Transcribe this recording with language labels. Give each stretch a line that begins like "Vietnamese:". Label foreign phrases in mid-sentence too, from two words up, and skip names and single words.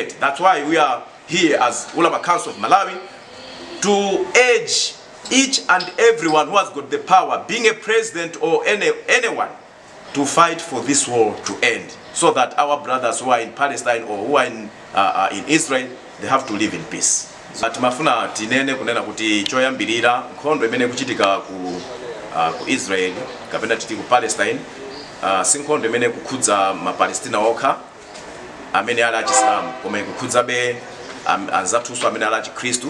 English: That's why we are here as Ulama Council of Malawi, to urge each and everyone who has got the power, being a president or anyone, to fight for this war to end, so that our brothers who are in Palestine or who are in Israel, they have to live in peace.
Nyanja: Timafuna tinene kunena kuti choyambirira nkhondo imene kuchitika ku Israel kapena titi ku Palestine, si nkhondo imene kukhudza mapalestina okha amene ali achisilamu, koma ikukhudzabe anzathu amene ali achikristu.